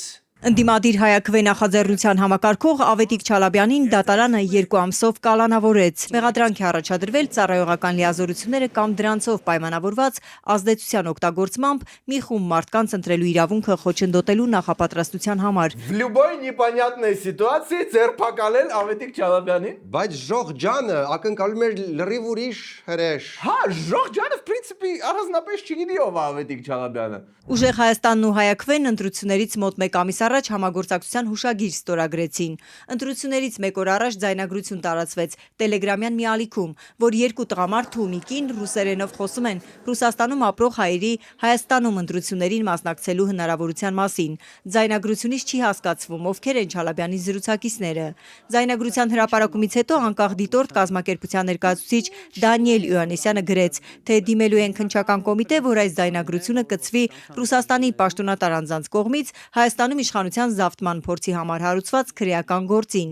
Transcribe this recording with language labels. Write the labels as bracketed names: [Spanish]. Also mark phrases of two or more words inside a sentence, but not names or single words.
[Armenian] Ընդդիմադիր հայաքվե նախաձեռնության համակարգող Ավետիք Չալաբյանին դատարանը 2 ամսով կալանավորեց։ Մեղադրանք է առաջադրվել ծառայողական լիազորությունները կամ դրանցով պայմանավորված ազդեցության օգտագործմամբ մի խումբ մարդկանց ընտրելու իրավունքը խոչընդոտելու նախապատրաստության համար։ [Russian] В любой непонятной ситуации [Armenian] ձերբակալել Ավետիք Չալաբյանին։ բայց Ժող ջանը ակնկալում էր լրիվ ուրիշ հրեշ։ Հա, Ժող ջանը, [Russian] в принципе, [Armenian] առանձնապես չգիտի ով է Ավետիք Չալաբյանը։ Ուժեղ Հայաստանն ու Հայաքվեն ընտրություններից մոտ 1 ամիս առաջ համագործակցության հուշագիր ստորագրեցին։ Ընտրություններից 1 օր առաջ ձայնագրություն տարածվեց Տելեգրամյան մի ալիքում, որ 2 տղամարդ ու մի կին ռուսերենով խոսում են Ռուսաստանում ապրող հայերի Հայաստանում ընտրություններին մասնակցելու հնարավորության մասին։ Ձայնագրությունից չի հասկացվում ովքեր են Չալաբյանի զրուցակիցները։ Ձայնագրության հրապարակումից հետո անկախ դիտորդ կազմակերպության ներկայացուցիչ Դանիել Իոաննիսյանը գրեց, թե դիմելու են քննչական կոմիտե, որ այս ձայնագրությունը կցվի Ռուսաստանի պաշտոնատար անձանց կողմից Հայաստանում իշխանության զավթման փորձի համար հարուցված քրեական գործին։